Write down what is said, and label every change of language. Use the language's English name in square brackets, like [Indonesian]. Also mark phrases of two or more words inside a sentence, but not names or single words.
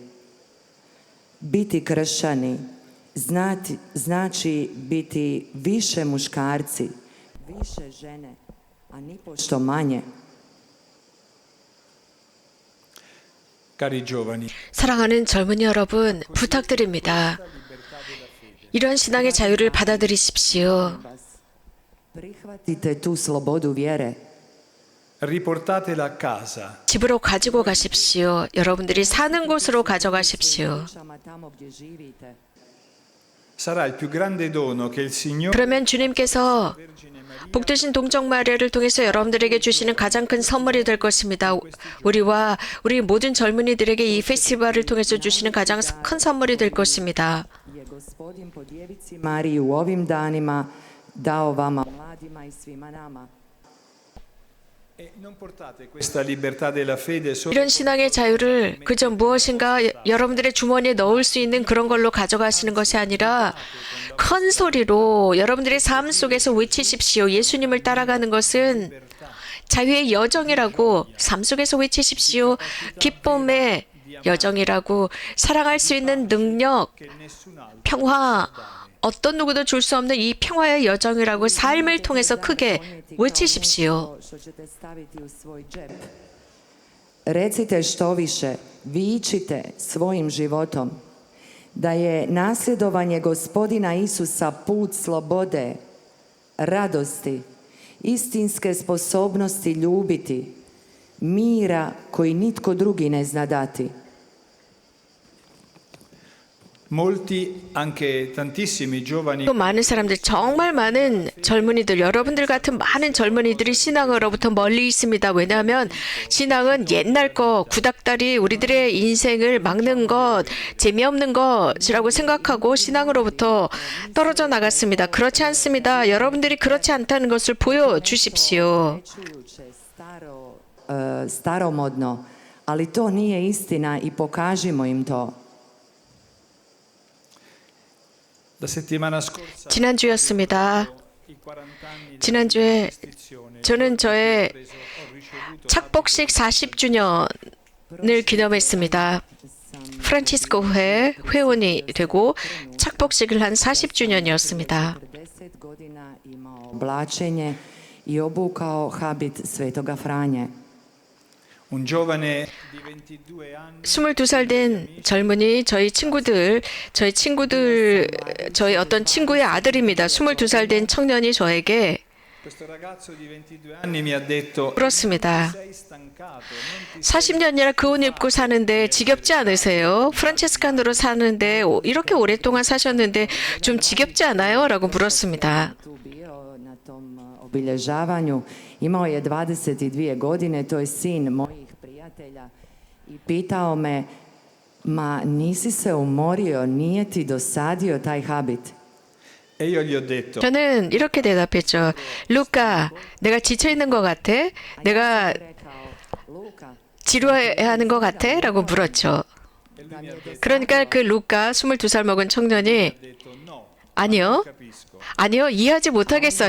[Croatian] Biti kršćani znači biti više muškarci, više žene, a nipošto manje. [Italian] Cari giovani, [Korean] 사랑하는 젊은이 여러분, 부탁드립니다. 이런 신앙의 자유를 받아들이십시오. [Croatian] Prihvatite tu slobodu vjere. [Italian] riportatela a casa. [Korean] 집으로 가지고 가십시오. 여러분들이 사는 곳으로 가져가십시오. [Croatian] Tamo gdje živite. [Italian] Sarà il più grande dono che il Signore [Korean] 그러면 주님께서 복되신 동정 마리아를 통해서 여러분들에게 주시는 가장 큰 선물이 될 것입니다. 우리와 우리 모든 젊은이들에게 이 페스티벌을 통해서 주시는 가장 큰 선물이 될 것입니다. [Croatian] Je Gospodin po djevici Mariji u ovim danima dao vama mladima i svima nama. [Italian] E non portate questa libertà della fede solo [Korean] 이런 신앙의 자유를 그저 무엇인가 여러분들의 주머니에 넣을 수 있는 그런 걸로 가져가시는 것이 아니라 큰 소리로 여러분들의 삶 속에서 외치십시오. 예수님을 따라가는 것은 자유의 여정이라고 삶 속에서 외치십시오. 기쁨의 여정이라고 사랑할 수 있는 능력, 평화, 어떤 누구도 줄 수 없는 이 평화의 여정이라고 삶을 통해서 크게 외치십시오. [Croatian] Recite što više, vičite svojim životom da je nasljedovanje Gospodina Isusa put slobode, radosti, istinske sposobnosti ljubiti, mira koji nitko drugi ne zna dati. [Italian] molti, anche tantissimi giovani [Korean] 또 많은 사람들, 정말 많은 젊은이들, 여러분들 같은 많은 젊은이들이 신앙으로부터 멀리 있습니다. 왜냐하면 신앙은 옛날 거, 구닥다리, 우리들의 인생을 막는 것, 재미없는 것이라고 생각하고 신앙으로부터 떨어져 나갔습니다. 그렇지 않습니다. 여러분들이 그렇지 않다는 것을 보여주십시오. [Croatian] Staromodno, ali to nije istina i pokažimo im to. [Italian] la settimana scorsa [Korean] 지난주였습니다. [Italian] i 40 anni [Korean] 지난주에 [Italian] dell'istituzione [Korean] 저는 저의 [Italian] ho ricevuto [Korean] 착복식 40주년을 기념했습니다. 프란치스코 회 회원이 되고 착복식을 한 40주년이었습니다. [Croatian] 40 godina imao oblačenje i obukao habit Svetoga Franje. [Italian] un giovane di 22 anni [Korean] 22살 된 젊은이 저희 어떤 친구의 아들입니다. 22살 된 청년이 저에게 [Italian] questo ragazzo di 22 anni mi ha detto [Korean] 그렇습니다. [Italian] sei stancato non ti [Korean] 40년이나 그 옷 입고 사는데 지겹지 않으세요? 프란체스칸으로 사는데 이렇게 오랫동안 사셨는데 좀 지겹지 않아요? 라고 물었습니다. [Croatian] Tu bio na tom obilježavanju, imao je 22 godine, to je sin mojih prijatelja i pitao me, ma nisi se umorio, nije ti dosadio taj habit? [Italian] e io gli ho detto [Korean] 저는 이렇게 대답했죠. 루카, 내가 지쳐 있는 것 같아? 내가 [Croatian] Rekao, Luka, [Korean] 지루해하는 것 같아? 라고 물었죠. 그러니까 그 루카 22살 먹은 청년이 [Italian] ha detto no [Korean] 아니요, [Italian] capisco [Korean] 아니요, 이해하지 못하겠어요.